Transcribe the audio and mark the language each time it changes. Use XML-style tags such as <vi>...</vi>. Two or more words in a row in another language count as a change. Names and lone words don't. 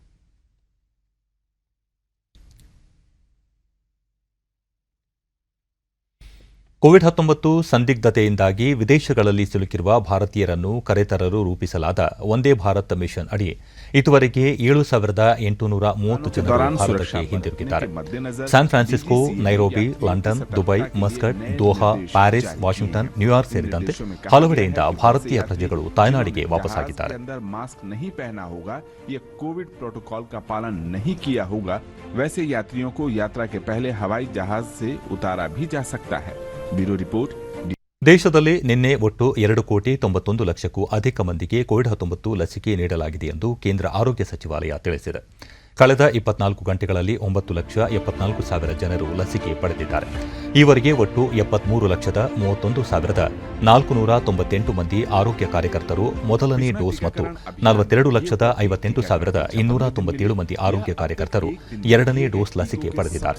<kn>ಕೋವಿಡ್-19 ಸಂದಿಗ್ಧತೆಯಿಂದಾಗಿ ವಿದೇಶಗಳಲ್ಲಿ ಸಿಲುಕಿರುವ ಭಾರತೀಯರನ್ನು ಕರೆತರಲು ರೂಪಿಸಲಾದ ವಂದೇ ಭಾರತ್ ಮಿಷನ್ ಅಡಿ ಇದುವರೆಗೆ 7,830 ಜನರು ಭಾರತಕ್ಕೆ ಹಿಂದಿರುಗಿದ್ದಾರೆ. ಸ್ಯಾನ್ ಫ್ರಾನ್ಸಿಸ್ಕೋ, ನೈರೋಬಿ, ಲಂಡನ್, ದುಬೈ, ಮಸ್ಕಟ್, ದೋಹಾ, ಪ್ಯಾರಿಸ್, ವಾಷಿಂಗ್ಟನ್, ನ್ಯೂಯಾರ್ಕ್ ಸೇರಿದಂತೆ ಹಲವೆಡೆಯಿಂದ ಭಾರತೀಯ ಪ್ರಜೆಗಳು ತಾಯ್ನಾಡಿಗೆ ವಾಪಸ್ಸಾಗಿದ್ದಾರೆ.</kn> <hi>कोविड प्रोटोकॉल का पालन नहीं किया होगा, वैसे यात्रियों को यात्रा के पहले हवाई जहाज से उतारा भी जा सकता है.</hi> <en>Bureau report.</en> <kn>ದೇಶದಲ್ಲಿ ನಿನ್ನೆ ಒಟ್ಟು 2,91 ಲಕ್ಷಕ್ಕೂ ಅಧಿಕ ಮಂದಿಗೆ ಕೋವಿಡ್-19 ಲಸಿಕೆ ನೀಡಲಾಗಿದೆ ಎಂದು ಕೇಂದ್ರ ಆರೋಗ್ಯ ಸಚಿವಾಲಯ ತಿಳಿಸಿದೆ. ಕಳೆದ 24 ಗಂಟೆಗಳಲ್ಲಿ 9,74,000 ಜನರು ಲಸಿಕೆ ಪಡೆದಿದ್ದಾರೆ. ಈವರೆಗೆ ಒಟ್ಟು 73,31,498 ಮಂದಿ ಆರೋಗ್ಯ ಕಾರ್ಯಕರ್ತರು ಮೊದಲನೇ ಡೋಸ್ ಮತ್ತು 42,58,297 ಮಂದಿ ಆರೋಗ್ಯ ಕಾರ್ಯಕರ್ತರು ಎರಡನೇ ಡೋಸ್ ಲಸಿಕೆ ಪಡೆದಿದ್ದಾರೆ.</kn>